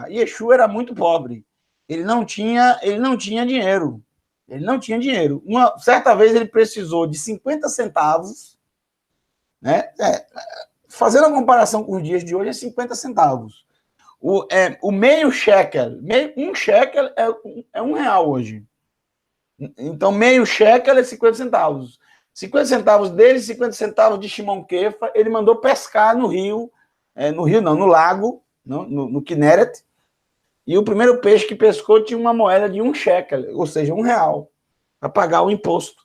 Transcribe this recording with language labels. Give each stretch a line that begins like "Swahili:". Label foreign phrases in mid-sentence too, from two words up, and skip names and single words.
Portuguese: Yeshua era muito pobre. Ele não tinha dinheiro. Ele não tinha dinheiro. Certa vez ele precisou de 50 centavos, né? Fazendo a comparação com os dias de hoje, é 50 centavos. O meio shekel, um shekel é R$1 hoje. Então, meio shekel é 50 centavos. 50 centavos dele, 50 centavos de Shimon Kefa, ele mandou pescar no rio, no lago, no Kinneret, e o primeiro peixe que pescou tinha uma moeda de 1 shekel, ou seja, R$1, para pagar o imposto.